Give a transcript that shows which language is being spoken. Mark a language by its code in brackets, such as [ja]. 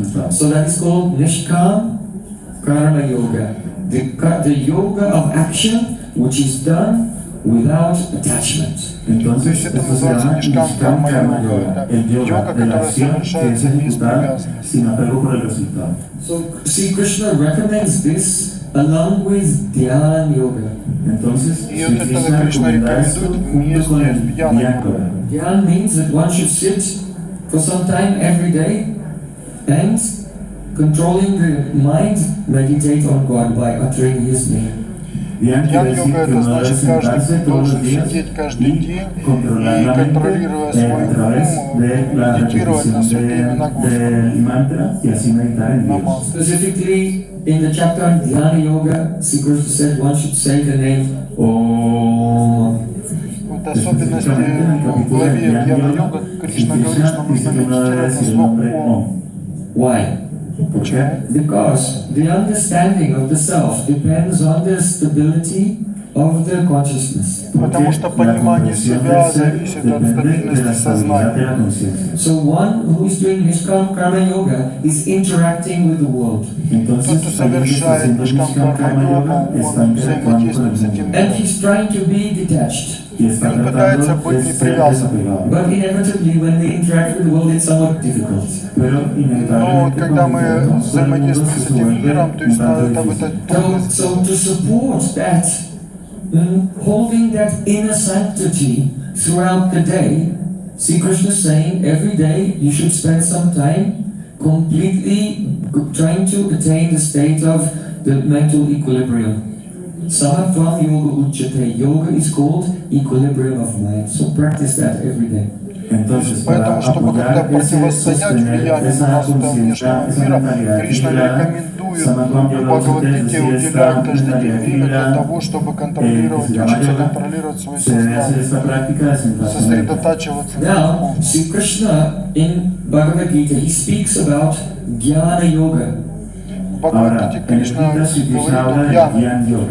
[en] So that is called nишkam karma yoga, the yoga of action which is done without attachment. [ru] То есть это называется нишкам карма йога, это йога, которая совершается без привязанности. [en] So Sri Krishna recommends this along with Dhyana yoga. [ru] И вот это Кришна рекомендует вместе с Дhyana йогой. [en] Dhyan means that one should sit for some time every day and controlling the mind, meditate on God by uttering His name. [ru] Дhyana-йога это значит, каждый должен сидеть каждый день и, контролируя свой ум, медитировать на святые имена Господа. [en] Specifically, in the chapter on Dhyana Yoga, Sri Krishna said one should say the name Om. [ru] Вот особенность в главе Дhyana-йога Кришна говорит, что нужно медитировать на звук Ом. [en] Why? Because the understanding of the self depends on the stability of the consciousness. [ru] Потому что понимание себя зависит от стабильности сознания. [en] So one who is doing nishkam karma yoga is interacting with the world. [ru] Тот, кто совершает нишкам карма йогу, он взаимодействует с этим [en] And [ru] миром. [en] he's trying to be detached. [ru] Он пытается быть непривязанным. [en] But inevitably, when we interact with the world, it's somewhat difficult. [ru] Но вот когда мы взаимодействуем с этим миром, то есть это трудность. [en] So to support that, holding that inner sanctity throughout the day, Sri Krishna is saying every day you should spend some time completely trying to attain the state of the mental equilibrium. [sa] Samatvam yoga uchyate. [en] Yoga is called equilibrium of mind. So practice that every day. [ru] Поэтому, чтобы когда противостоять влиянию нашего внешнего мира, Кришна рекомендует в Бхагавад-гите уделять каждый день время для того, чтобы контролировать, учиться контролировать свое сознание, сосредотачиваться на [en] Now, Sri Krishna in Bhagavad Gita, he speaks about Jnana Yoga. [ru] В Бхагавад-гите Кришна говорит о Дьяне,